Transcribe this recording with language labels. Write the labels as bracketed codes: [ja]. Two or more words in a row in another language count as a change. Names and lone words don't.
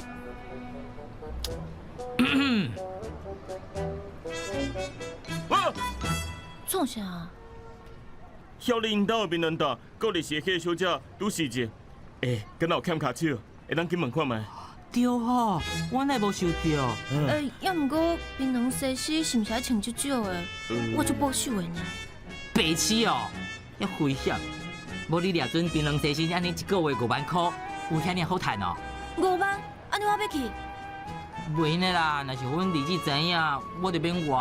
[nan] 创啥？晓领导的面人大，个日是迄个小姐拄时节，敢若有欠骹手，会当去问看觅。对吼，我乃无收到。也毋过槟榔西施是毋是爱穿足少的？我足保守的呢。白痴哦，要危险！无你掠准槟榔西施安尼一个月5万块，有遐尼好赚哦？5万？安尼我要去？袂用的啦，若是阮儿子知影，我就免活。